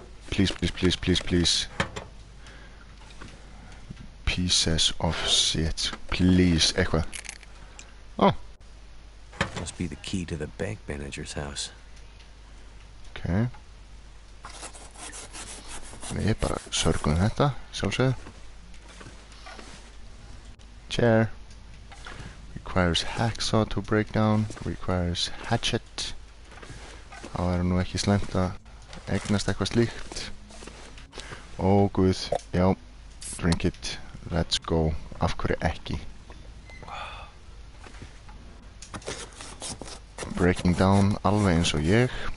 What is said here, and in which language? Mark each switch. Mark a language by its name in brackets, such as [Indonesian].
[English] Please, please, please, please, please. Pieces of shit. Please, [Icelandic] eitthvað. [English] Oh. Must be the key to the bank manager's house. Ok. [Icelandic] Við bara sörgum þetta, sjálfsögðu. [English] Chair. Requires hacksaw to break down. Requires hatchet. [Icelandic] Það er nú ekki slæmt að eignast eitthvað slíkt. Ó guð, já. [English] Drink it. Let's go. [Icelandic] Af hverju ekki? [English] Breaking down [Icelandic] alveg eins og ég.